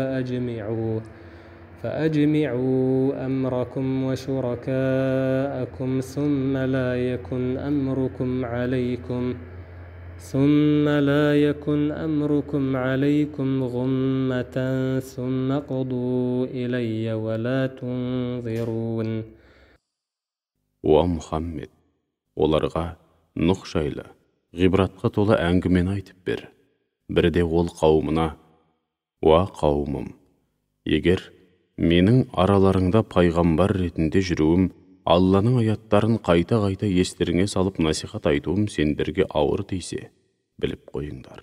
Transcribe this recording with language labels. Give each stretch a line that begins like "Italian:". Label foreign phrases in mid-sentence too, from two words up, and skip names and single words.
Arabic: فأجمعوا أمركم وشركاءكم ثم لا يكن أمركم عليكم غمة ثم قضوا إلي ولا تنظرون.
Kazakh: О Мұхаммед, оларға Нұх жайлы ғибратқа толы әңгімені айтып бер. Бірде ол қауымына: «Уа қауымым, егер менің араларыңда пайғамбар ретінде жүруім, Алланың аяттарын қайта-қайта естеріңе салып насихат айтуым сендерге ауыр тисе, біліп қойыңдар.